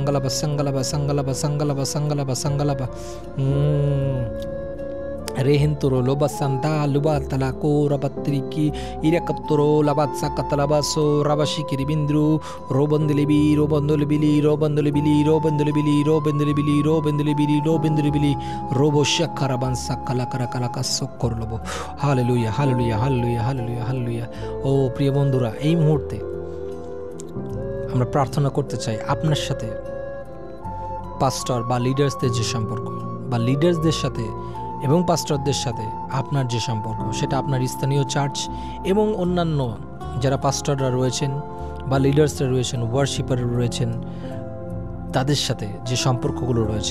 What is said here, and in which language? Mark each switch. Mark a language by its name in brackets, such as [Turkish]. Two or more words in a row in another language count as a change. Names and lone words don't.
[Bangla] সাঙ্গালাবা রেহেন্তরো লোবাসান্দা লুবাতলা কোরাবাত্রিকি ইরাকাত্তরো লাবাতসা কাতলাবাসো রাবাশি কিরিবিন্দ্রু রোবন্দলিবি রোবশাখারাবান সাকালাকারাকালাকা সকরলবো। হালেলুয়া। ও প্রিয় বন্ধুরা, এই মুহূর্তে আমরা প্রার্থনা করতে চাই আপনার সাথে পাস্টর বা লিডার্সদের যে সম্পর্ক, বা লিডার্সদের সাথে এবং পাস্টরদের সাথে আপনার যে সম্পর্ক, সেটা আপনার স্থানীয় চার্চ এবং অন্যান্য যারা পাস্টররা রয়েছেন বা লিডার্সরা রয়েছেন, ওয়ার্শিপাররা রয়েছেন, তাদের সাথে যে সম্পর্কগুলো রয়েছে।